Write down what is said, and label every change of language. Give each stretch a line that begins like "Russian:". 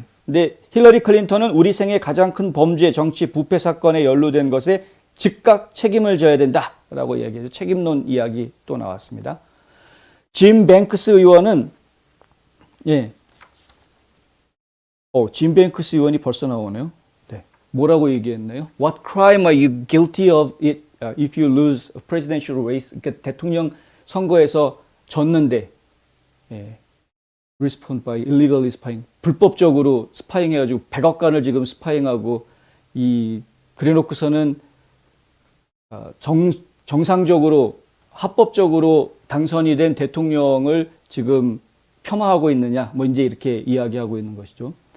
Korean: 근데 힐러리 클린턴은 우리 생애 가장 큰 범죄, 정치 부패 사건에 연루된 것에 즉각 책임을 져야 된다라고 이야기해서 책임론 이야기 또 나왔습니다. 짐 뱅크스 의원은 짐 뱅크스 의원이 벌써 나오네요. 뭐라고 얘기했나요?
English: What crime are you guilty of it if you lose a presidential race?
Korean: 그러니까 대통령 선거에서 졌는데
English: respond by illegally spying,
Korean: 불법적으로 스파잉 해가지고 백악관을 지금 스파잉하고 그래놓고서는 정상적으로 합법적으로 당선이 된 대통령을 지금 폄하하고 있느냐, 이제 이렇게 이야기하고 있는 것이죠.